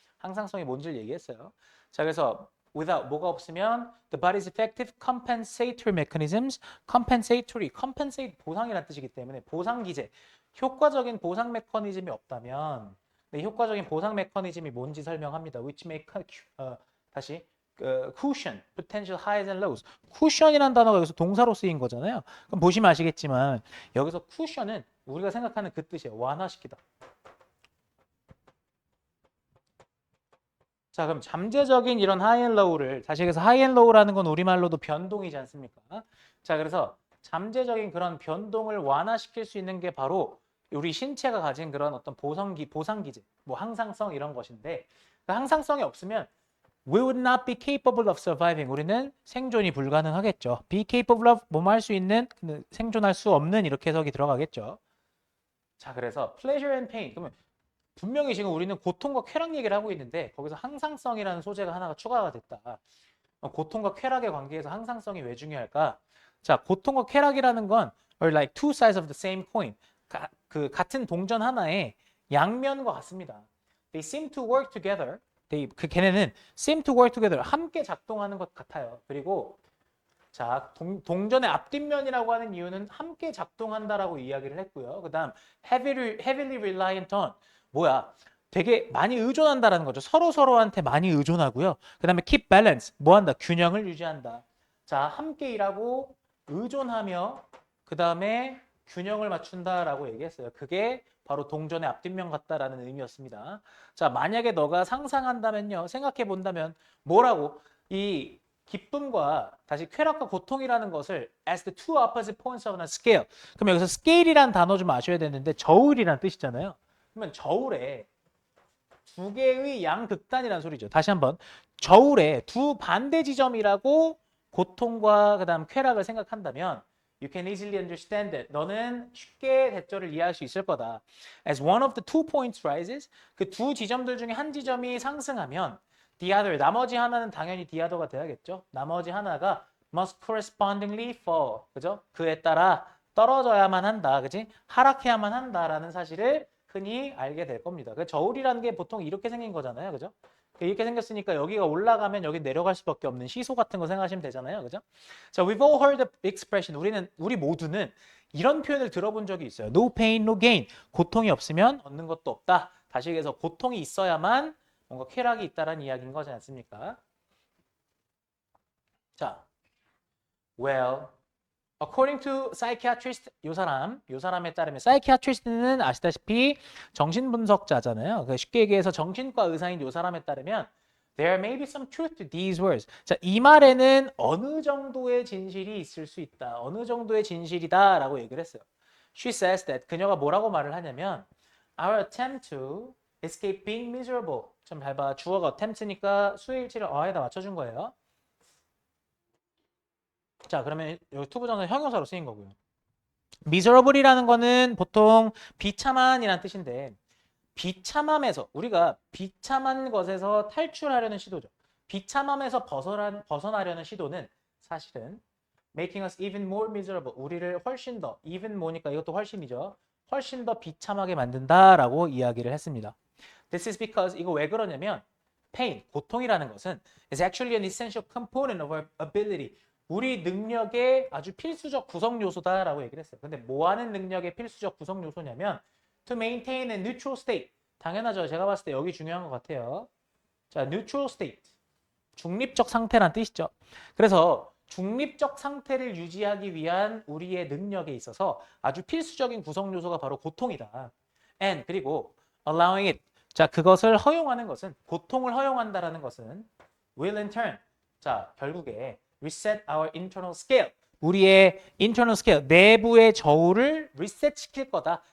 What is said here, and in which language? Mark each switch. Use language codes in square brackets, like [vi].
[ko] 항상성이 뭔지를 얘기했어요. 자, 그래서 without 뭐가 없으면 [en] the body's effective compensatory mechanisms, [ko] compensate 보상이라는 뜻이기 때문에 보상 기제, 효과적인 보상 메커니즘이 없다면 효과적인 보상 메커니즘이 뭔지 설명합니다. [en] which may [ko] 다시 [en] cushion, potential highs and lows. [ko] cushion이라는 단어가 여기서 동사로 쓰인 거잖아요. 그럼 보시면 아시겠지만 여기서 cushion은 우리가 생각하는 그 뜻이에요. 완화시키다. 자, 그럼 잠재적인 이런 high and low를 다시 얘기해서 high and low라는 건 우리말로도 변동이지 않습니까? 자, 그래서 잠재적인 그런 변동을 완화시킬 수 있는 게 바로 우리 신체가 가진 그런 어떤 보상기제, 뭐 항상성 이런 것인데 그 항상성이 없으면 [en] we would not be capable of surviving. [ko] 우리는 생존이 불가능하겠죠. [en] be capable of [ko] 뭐뭐 할 수 있는, 생존할 수 없는 이렇게 해석이 들어가겠죠. [en] 자, 그래서 pleasure and pain. [ko] 그러면 분명히 지금 우리는 고통과 쾌락 얘기를 하고 있는데 거기서 항상성이라는 소재가 하나가 추가가 됐다. 고통과 쾌락의 관계에서 항상성이 왜 중요할까? [en] 자, [ko] 고통과 쾌락이라는 건 [en] are like two sides of the same coin. [ko] 그 같은 동전 하나의 양면과 같습니다. [en] They seem to work together. [ko] 걔네는 [en] seem to work together. [ko] 함께 작동하는 것 같아요. 그리고 자, 동전의 앞뒷면이라고 하는 이유는 함께 작동한다라고 이야기를 했고요. 그다음 [en] heavily reliant on 뭐야? [ko] 되게 많이 의존한다라는 거죠. 서로 서로한테 많이 의존하고요. 그다음에 [en] keep balance [ko] 뭐한다? 균형을 유지한다. 자, 함께 일하고 의존하며 그다음에 균형을 맞춘다라고 얘기했어요. 그게 바로 동전의 앞뒷면 같다라는 의미였습니다. 자, 만약에 너가 상상한다면요. 생각해 본다면 뭐라고? 이 기쁨과 다시 쾌락과 고통이라는 것을 [en] as the two opposite points of a scale. [ko] 그럼 여기서 scale이라는 단어 좀 아셔야 되는데 저울이라는 뜻이잖아요. 그러면 저울에 두 개의 양극단이라는 소리죠. 다시 한번 저울에 두 반대 지점이라고 고통과 그다음 쾌락을 생각한다면 [en] you can easily understand it. [ko] 너는 쉽게 대절을 이해할 수 있을 거다. [en] As one of the two points rises, [ko] 그 두 지점들 중에 한 지점이 상승하면 the other, 나머지 하나는 당연히 the other가 돼야겠죠. 나머지 하나가 [en] must correspondingly fall. [ko] 그죠? 그에 따라 떨어져야만 한다. 그지? 하락해야만 한다라는 사실을 흔히 알게 될 겁니다. 그 저울이라는 게 보통 이렇게 생긴 거잖아요. 그죠? 이렇게 생겼으니까 여기가 올라가면 여기 내려갈 수밖에 없는 시소 같은 거 생각하시면 되잖아요. 그죠? [en] 자, we've all heard the expression. [ko] 우리 모두는 이런 표현을 들어본 적이 있어요. [en] No pain, no gain. [ko] 고통이 없으면 얻는 것도 없다. 다시 얘기해서 고통이 있어야만 뭔가 쾌락이 있다라는 이야기인 거지 않습니까? 자, [en] well, according to psychiatrist, [ko] 요 사람에 따르면 psychiatrist는 아시다시피 정신분석자잖아요. 쉽게 얘기해서 정신과 의사인 요 사람에 따르면 [en] there may be some truth to these words. [ko] 자, 이 말에는 어느 정도의 진실이 있을 수 있다. 어느 정도의 진실이다라고 얘기를 했어요. [en] She says that [ko] 그녀가 뭐라고 말을 하냐면 [en] our attempt to escape being miserable. [ko] 좀 잘 봐. 주어가 attempt니까 수일치를 어에다 맞춰준 거예요. 자, 그러면 여기 투부정사 형용사로 쓰인 거고요. miserable이라는 거는 보통 비참한이라는 뜻인데 비참함에서 우리가 비참한 것에서 탈출하려는 시도죠. 비참함에서 벗어나려는 시도는 사실은 [en] making us even more miserable. [ko] 우리를 훨씬 더 even 뭐니까 이것도 훨씬이죠. 훨씬 더 비참하게 만든다라고 이야기를 했습니다. [en] This is because [ko] 이거 왜 그러냐면 [en] pain, 고통이라는 것은 is actually an essential component of our ability. [ko] 우리 능력의 아주 필수적 구성 요소다라고 얘기를 했어요. 근데 뭐 하는 능력의 필수적 구성 요소냐면 [en] to maintain a neutral state. [ko] 당연하죠. 제가 봤을 때 여기 중요한 것 같아요. 자, neutral state. 중립적 상태란 뜻이죠. 그래서 중립적 상태를 유지하기 위한 우리의 능력에 있어서 아주 필수적인 구성 요소가 바로 고통이다. [en] And [ko] 그리고 [en] allowing it. [ko] 자, 그것을 허용하는 것은 고통을 허용한다라는 것은 will in turn. [en] 자, [ko] 결국에 [en] reset our internal scale. [ko] 우리의 [en] internal scale, [ko] 내부의 저울을 리셋 시킬 거다.